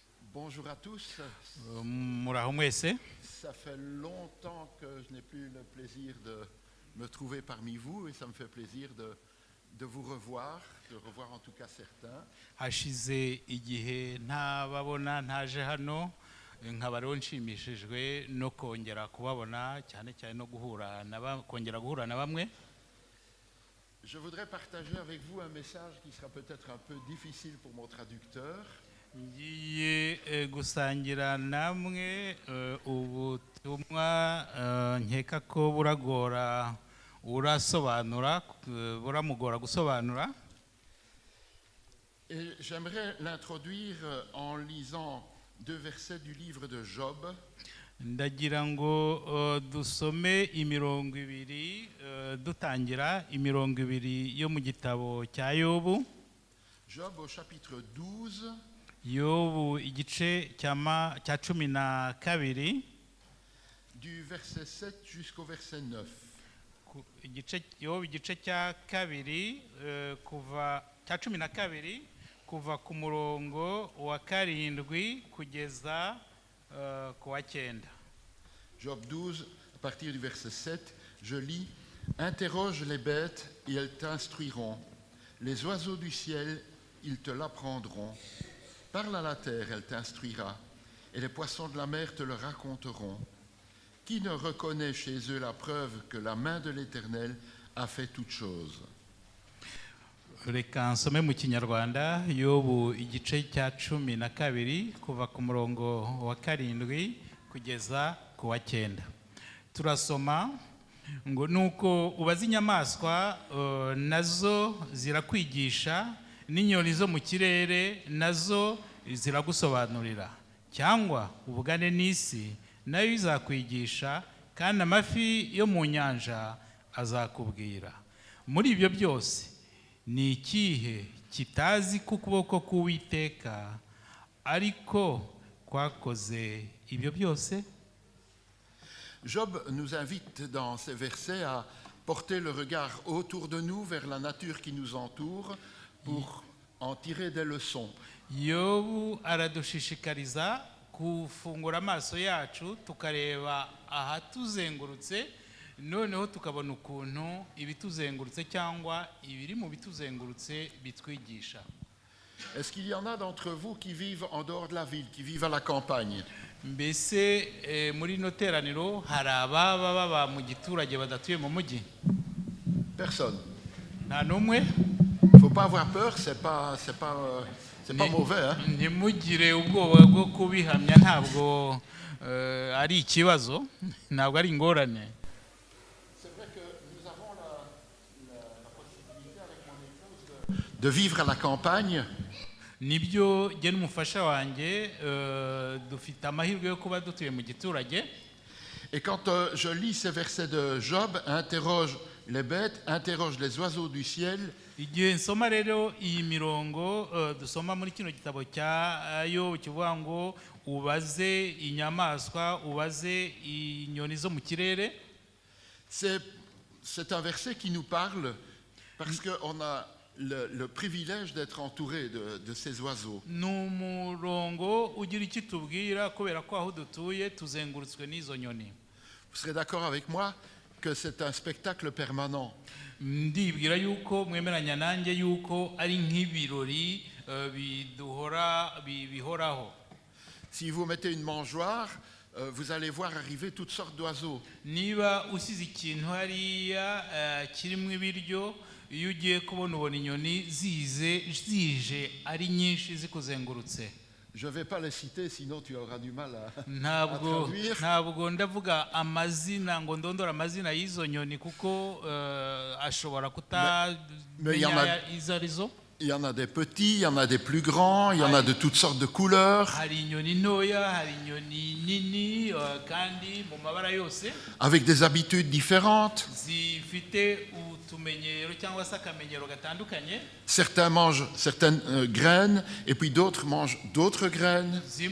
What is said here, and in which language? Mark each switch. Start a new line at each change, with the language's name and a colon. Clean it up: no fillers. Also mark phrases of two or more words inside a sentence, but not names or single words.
French: Bonjour à tous.
Kinyarwanda: Muraho mwese.
French: Ça fait longtemps que je n'ai plus le plaisir de me trouver parmi vous et ça me fait plaisir de vous revoir, de revoir en tout cas certains.
Kinyarwanda: Hashize igihe ntababona ntaje hano nkaba rero nshimishijwe no kongera kubabona cyane cyane no kongera guhura na bamwe.
French: Je voudrais partager avec vous un message qui sera peut-être un peu difficile pour mon traducteur.
Kinyarwanda: Ngiye gusangira namwe ubutumwa nkeka ko buramugora gusobanura.
French: Et j'aimerais l'introduire en lisant deux versets du livre de Job.
Kinyarwanda: Ndagira ngo dusome imirongo ibiri dutangira imirongo ibiri yo mu gitabo cya Yobu.
French: Job au chapitre 12.
Kinyarwanda: Yobu igice cya 12
French: du verset 7 jusqu'au verset 9.
Kinyarwanda: Yobu igice cya 2 kuva cya 12 kuva ku murongo wa 7 kugeza ku wa 9.
French: Job 12 à partir du verset 7, je lis: Interroge les bêtes et elles t'instruiront. Les oiseaux du ciel, ils te l'apprendront. Parle à la terre, elle t'instruira, et les poissons de la mer te le raconteront. Qui ne reconnaît chez eux la preuve que la main de l'Éternel a fait toutes choses?
Kinyarwanda: Reka nsome mu Kinyarwanda Yobu igice cya 12 kuva ku murongo wa 7 kugeza ku wa 9. Turasoma ngo nuko ubaza inyamaswa nazo zirakwigisha, n'inyoni zo mu kirere nazo ziragusobanurira, cyangwa ubugane n'isi nayo izakwigisha, kandi amafi yo mu nyanja azakubwira. Muri ibyo byose ni ikihe kitazi ku kuboko k'Uwiteka ariko kwakoze ibyo byose?
French: Job nous invite dans ces versets à porter le regard autour de nous vers la nature qui nous entoure pour en tirer des leçons.
Kinyarwanda: Yobu aradushishikariza kufungura amaso yacu tukareba ahatuzengurutse, noneho tukabona ukuntu ibituzengurutse cyangwa ibiri mu bituzengurutse bitwigisha.
French: Est-ce qu'il y en a d'entre vous qui vivent en dehors de la ville, qui vivent à la campagne?
Kinyarwanda: Mbese muri no teraniro hari ababa baba mu giturage badatuye mu mujyi?
French: Personne.
Kinyarwanda: Nta numwe?
French: Faut pas avoir peur, c'est pas mauvais, hein.
Kinyarwanda: Ntimugire ubwoba bwo kubihamya, ntabwo ari ikibazo, ntabwo ari ingorane.
French: C'est vrai que nous avons la possibilité avec mon épouse de vivre à la campagne.
Kinyarwanda: Nibyo je n'umufasha wanjye dufite amahirwe yo kuba dutuye mu giturage.
French: Et quand je lis ces versets de Job, interroge les bêtes, interroge les oiseaux du ciel.
Kinyarwanda: Igihe nsoma rero iyi mirongo dusoma muri kino gitabo cya Yobu kivuga ngo ubaze inyamaswa, ubaze inyoni zo mu kirere.
French: C'est un verset qui nous parle parce qu'on a le privilège d'être entouré de ces oiseaux.
Kinyarwanda: N'umurongo ugira icyo tubwira kubera ko aho dutuye tuzengurutswe n'izo nyoni.
French: Vous serez d'accord avec moi que c'est un spectacle permanent.
Kinyarwanda: Ndibwira yuko mwemeranya nanjye yuko ari nk'ibirori bihoraho.
French: Si vous mettez une mangeoire, vous allez voir arriver toutes sortes d'oiseaux.
Kinyarwanda: Niba usize ikintu hariya kirimo ibiryo, iyo ugiye kubona ubona inyoni zije ari nyinshi zikuzengurutse.
French: Je ne vais pas les citer, sinon tu auras du mal à traduire.
Kinyarwanda: Ntabwo ndavuga amazina ngo ndondora amazina y'izo nyoni kuko ashobora kutamenya izo arizo.
French: Il y en a des petits, il y en a des plus grands, il y en a de toutes sortes de couleurs. Avec des habitudes différentes. Certains mangent certaines graines et puis d'autres mangent d'autres graines.